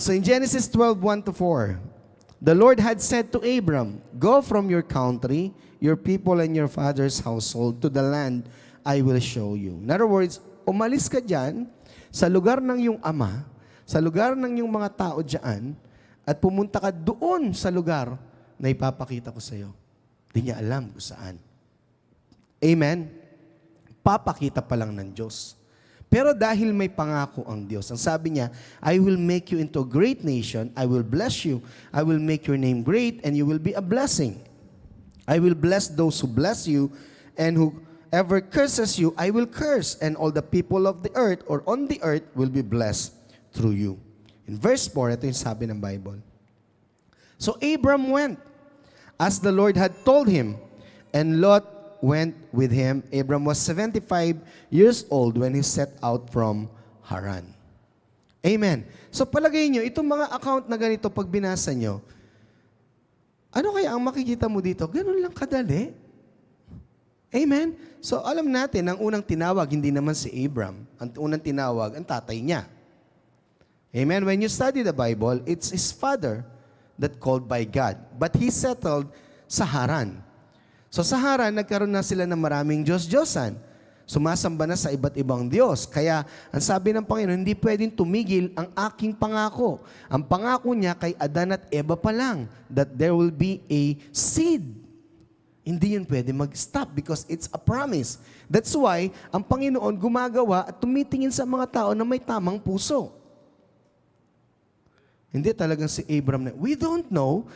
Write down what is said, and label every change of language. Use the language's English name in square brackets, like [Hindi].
[English] So, in Genesis 12:1-4, the Lord had said to Abram, go from your country, your people, and your father's household to the land I will show you. [Filipino] In other words, umalis ka dyan sa lugar ng iyong ama, sa lugar ng iyong mga tao dyan, at pumunta ka doon sa lugar na ipapakita ko sa iyo. Hindi niya alam kung saan. Amen? Papakita pa lang ng Diyos. Pero dahil may pangako ang Diyos, ang sabi niya, [English] I will make you into a great nation, I will bless you, I will make your name great, and you will be a blessing. I will bless those who bless you, and whoever curses you, I will curse, and all the people of the earth or on the earth will be blessed through you. In verse 4, [Filipino] ito yung sabi ng Bible. [English] So Abram went, as the Lord had told him, and Lot went with him. Abram was 75 years old when he set out from Haran. Amen. [Filipino] So palagay nyo, itong mga account na ganito, pag binasa nyo, ano kaya ang makikita mo dito? Ganun lang kadali. Amen. So alam natin, ang unang tinawag, hindi naman si Abram. Ang unang tinawag, ang tatay niya. [English] Amen. When you study the Bible, it's his father that called by God. But he settled sa Haran. [Filipino] So sa Haran, nagkaroon na sila ng maraming Diyos-Diyosan. Sumasamba na sa iba't ibang Diyos. Kaya, ang sabi ng Panginoon, hindi pwedeng tumigil ang aking pangako. Ang pangako niya kay Adan at Eva pa lang, [English] that there will be a seed. [Filipino] Hindi yun pwede mag-stop [English] because it's a promise. That's why, [Filipino] ang Panginoon gumagawa at tumitingin sa mga tao na may tamang puso. Hindi talagang si Abram na, [English] we don't know.